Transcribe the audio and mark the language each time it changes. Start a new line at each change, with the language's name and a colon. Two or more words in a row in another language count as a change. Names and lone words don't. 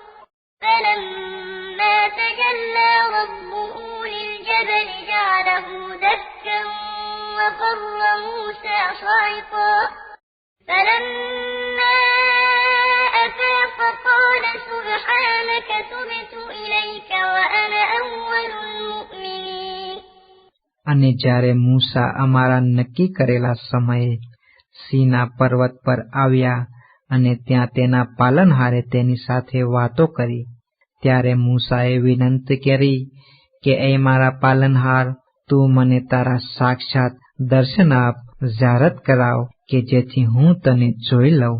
Arabic: فَلَمَّا تَجَلَّىٰ رَبُّهُ لِلْجَبَلِ جَعَلَهُ دَكًّا وَخَرَّ مُوسَىٰ صَعِقًا. فَلَمَّا أَفَاقَ قَالَ سُبْحَانَكَ تُبْتُ إِلَيْكَ وَأَنَا أَوَّلُ الْمُؤْمِنِينَ.
Gujarati: અને જ્યારે મૂસા અમારા નક્કી કરેલા સમયે સીના પર્વત પર આવ્યા અને ત્યાં તેના પાલનહારે તેની સાથે વાતો કરી, ત્યારે મૂસાએ વિનંતી કરી કે એ મારા પાલનહાર, તું મને તારા સાક્ષાત દર્શન આપ, ઝારત કરાવ, કે જેથી હું તને જોઈ લઉં.